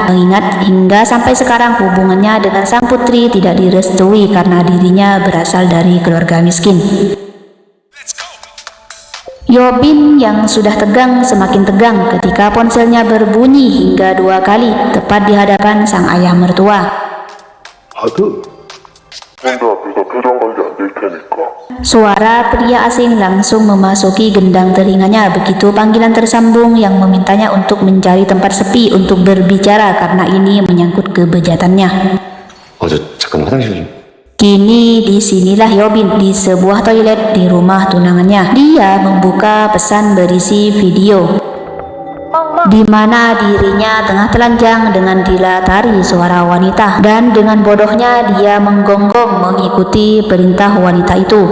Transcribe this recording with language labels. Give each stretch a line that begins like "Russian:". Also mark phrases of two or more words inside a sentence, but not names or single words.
Indonesian: Mengingat hingga sampai sekarang hubungannya dengan sang putri tidak direstui karena dirinya berasal dari keluarga miskin. Yobin yang sudah tegang semakin tegang ketika ponselnya berbunyi hingga 2 kali tepat di hadapan sang ayah mertua.
Korean: 군대 앞에서 표정 관리 안 될 테니까.
Indonesian: Suara pria asing langsung memasuki gendang telinganya begitu panggilan tersambung yang memintanya untuk mencari tempat sepi untuk berbicara karena ini menyangkut kebejatannya.
Korean: 잠깐 화장실 좀.
Indonesian: Kini disinilah Hyobin di sebuah toilet di rumah tunangannya. Dia membuka pesan berisi video di mana dirinya tengah telanjang dengan dilatari suara wanita, dan dengan bodohnya dia menggonggong mengikuti perintah wanita itu.